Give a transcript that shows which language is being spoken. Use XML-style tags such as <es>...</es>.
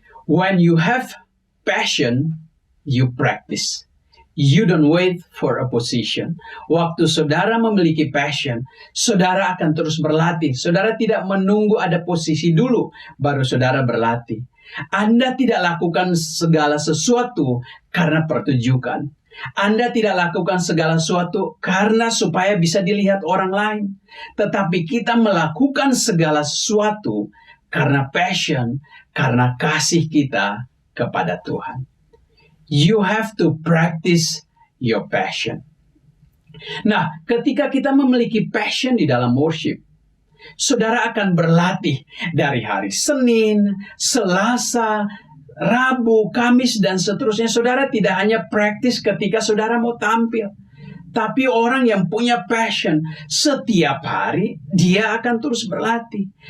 <en>When you have passion, you practice. You don't wait for a position.</en> <id>Waktu saudara memiliki passion, saudara akan terus berlatih. Saudara tidak menunggu ada posisi dulu, baru saudara berlatih. Anda tidak lakukan segala sesuatu karena pertunjukan. Anda tidak lakukan segala sesuatu karena supaya bisa dilihat orang lain. Tetapi kita melakukan segala sesuatu karena passion, karena kasih kita kepada Tuhan.</id> <en>You have to practice your passion.</en> <id>Nah, ketika kita memiliki passion di dalam worship, saudara akan berlatih dari hari Senin, Selasa, Rabu, Kamis, dan seterusnya. Saudara tidak hanya praktis ketika saudara mau tampil, tapi orang yang punya passion setiap hari, dia akan terus berlatih.</id>